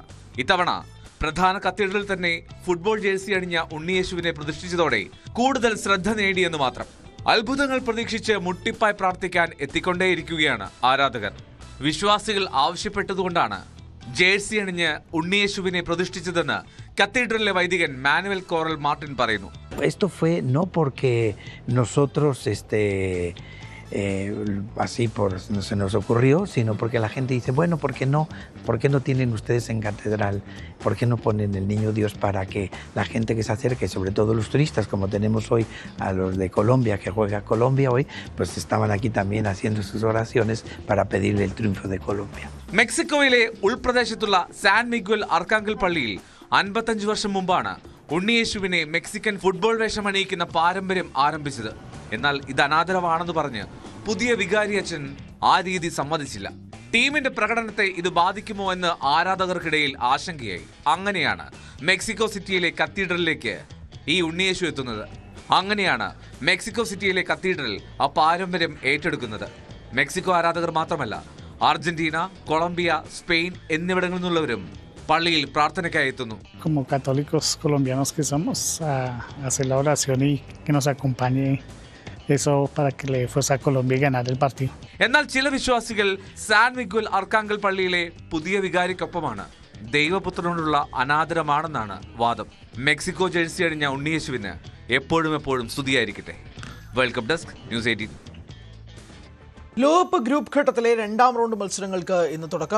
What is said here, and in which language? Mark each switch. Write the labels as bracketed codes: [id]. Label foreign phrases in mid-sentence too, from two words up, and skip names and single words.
[ml] ഇത്തവണ പ്രധാന കത്തീഡ്രലിൽ തന്നെ ഫുട്ബോൾ ജേഴ്സി അണിഞ്ഞ ഉണ്ണിയേശുവിനെ പ്രതിഷ്ഠിച്ചതോടെ കൂടുതൽ ശ്രദ്ധ നേടിയെന്ന് മാത്രം. അത്ഭുതങ്ങൾ പ്രതീക്ഷിച്ച് മുട്ടിപ്പായി പ്രാർത്ഥിക്കാൻ എത്തിക്കൊണ്ടേയിരിക്കുകയാണ് ആരാധകർ. വിശ്വാസികൾ ആവശ്യപ്പെട്ടതുകൊണ്ടാണ് ജേഴ്സി അണിഞ്ഞ് ഉണ്ണിയേശുവിനെ പ്രതിഷ്ഠിച്ചതെന്ന് കത്തീഡ്രലിലെ വൈദികൻ മാനുവൽ കോറൽ മാർട്ടിൻ പറയുന്നു. [es] Esto fue no porque nosotros así se nos ocurrió, sino porque la gente dice, bueno, ¿por qué no tienen ustedes en catedral? ¿Por qué no ponen el Niño Dios para que la gente que se acerque, sobre todo los turistas, como tenemos hoy a los de Colombia, que juega Colombia hoy, pues estaban aquí también haciendo sus oraciones para pedirle el triunfo de Colombia. [ml] മെക്സിക്കോയിലെ ഉൾപ്രദേശത്തുള്ള സാൻ മിഗ്വൽ അർക്കാങ്കൽ പള്ളിയിൽ 55 വർഷം മുമ്പാണ് ഉണ്ണിയേശുവിനെ മെക്സിക്കൻ ഫുട്ബോൾ വേഷം അണിയിക്കുന്ന പാരമ്പര്യം ആരംഭിച്ചത്. എന്നാൽ ഇത് അനാദരവാണെന്ന് പറഞ്ഞ് പുതിയ വികാരി അച്ഛൻ ആ രീതി സമ്മതിച്ചില്ല. ടീമിന്റെ പ്രകടനത്തെ ഇത് ബാധിക്കുമോ എന്ന് ആരാധകർക്കിടയിൽ ആശങ്കയായി. അങ്ങനെയാണ് മെക്സിക്കോ സിറ്റിയിലെ കത്തീഡ്രലിലേക്ക് ഈ ഉണ്ണിയേശു എത്തുന്നത്. അങ്ങനെയാണ് മെക്സിക്കോ സിറ്റിയിലെ കത്തീഡ്രൽ ആ പാരമ്പര്യം ഏറ്റെടുക്കുന്നത്. മെക്സിക്കോ ആരാധകർ മാത്രമല്ല, അർജന്റീന, കൊളംബിയ, സ്പെയിൻ എന്നിവിടങ്ങളിൽ നിന്നുള്ളവരും പള്ളിയിൽ പ്രാർത്ഥനയ്ക്കായി എത്തുന്നു. [es] Como católicos colombianos que somos, a hacer la oración y que nos acompañe eso para que le fuerza a Colombia y ganar el partido. [ml] എന്നാൽ ചില വിശ്വാസികൾ സാൻ മിഗ്വൽ അർക്കാങ്കൽ പള്ളിയിലെ പുതിയ വികാരിക്കൊപ്പമാണ്. ദൈവപുത്രനോടുള്ള അനാദരമാണെന്നാണ് വാദം. മെക്സിക്കോ ജേഴ്സി അണിഞ്ഞ ഉണ്ണിയേശുവിന് എപ്പോഴും സ്തുതിയായിരിക്കട്ടെ. വേൾഡ് കപ്പ് ഡെസ്ക്, ന്യൂസ് 18. ലോകകപ്പ് ഗ്രൂപ്പ് ഘട്ടത്തിലെ 2ാം റൗണ്ട് മത്സരങ്ങൾക്ക് ഇന്ന് തുടക്കം.